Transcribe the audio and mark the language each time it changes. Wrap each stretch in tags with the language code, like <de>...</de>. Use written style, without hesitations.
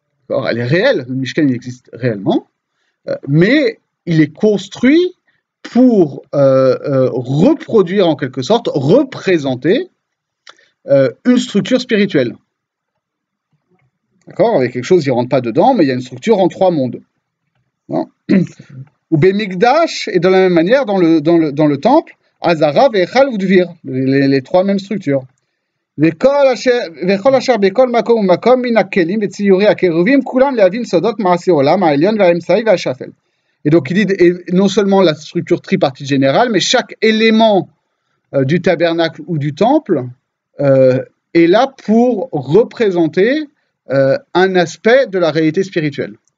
<fr>Alors, elle est réelle, le Mishkan il existe réellement, mais il est construit pour reproduire en quelque sorte, représenter une structure spirituelle. D'accord? Avec quelque chose qui ne rentre pas dedans, mais il y a une structure en 3 mondes. Ou Bemikdash, et de la même manière, dans le temple, Azara, Vechal ou Dvir, les 3 mêmes structures.</fr> <he>וכל אשר בכל מקום ומקום מן הכלים וציורי הקירובים כולם להבין סודות מעשי עולם העליון והאמצעי והשפל.</he> <fr>Et donc il dit non seulement la structure tripartite générale, mais chaque élément du tabernacle ou du temple est là pour représenter un aspect de la réalité spirituelle.</fr>